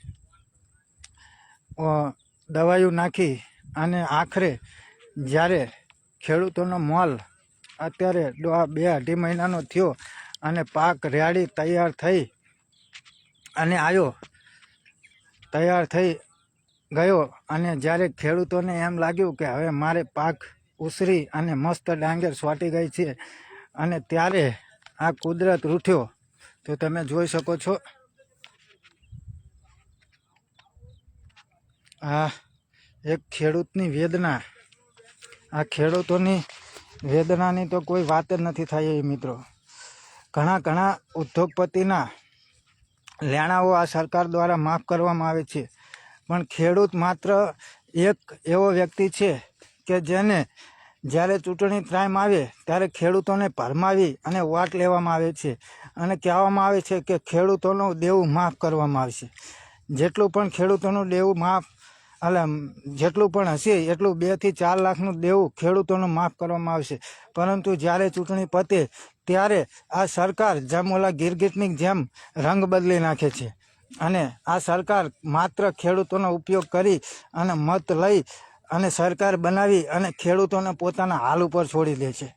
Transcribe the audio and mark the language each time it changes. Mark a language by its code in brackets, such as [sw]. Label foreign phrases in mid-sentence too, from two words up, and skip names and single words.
[gu] દવાઈઓ નાખી અને આખરે જ્યારે ખેડૂતોનો મોલ અત્યારે 2-2.5 મહીનાનો થયો અને પાક રેડી તૈયાર થઈ અને આયો તૈયાર થઈ ગયો અને જ્યારે ખેડૂતોને એમ લાગ્યું કે હવે મારે પાક ઉસરી અને મસ્ત ડાંગેર સ્વાટી ગઈ છે અને ત્યારે આ કુદરત રૂઠ્યો। તો તમે જોઈ શકો છો આ એક ખેડૂતની વેદના। આ ખેડૂતોની વેદનાની તો કોઈ વાત જ નથી થાઈ મિત્રોં। ઘણા ઘણા ઉદ્યોગપતિના લેણાઓ આ સરકાર દ્વારા માફ કરવામાં આવે છે, પણ ખેડૂત માત્ર એક એવો વ્યક્તિ છે કે જેને જ્યારે ચૂંટણી ટાઇમ આવે ત્યારે ખેડૂતોને ભરમાવી અને વોટ લેવામાં આવે છે અને કહેવામાં આવે છે કે ખેડૂતોનું દેવું માફ કરવામાં આવશે। जेटલું પણ ખેડૂતોનું દેવું માફ એટલે જેટલું પણ હશે એટલું 2 થી 4 લાખનું દેવું ખેડૂતોનું માફ કરવામાં આવશે। પરંતુ જ્યારે ચૂંટણી પતે ત્યારે આ સરકાર જેમ ઓલા ગિરગિટની જેમ રંગ બદલી નાખે છે અને આ સરકાર માત્ર ખેડૂતોનો ઉપયોગ કરી અને મત લઈ અને સરકાર બનાવી અને ખેડૂતોને પોતાના હાલ ઉપર છોડી દે છે।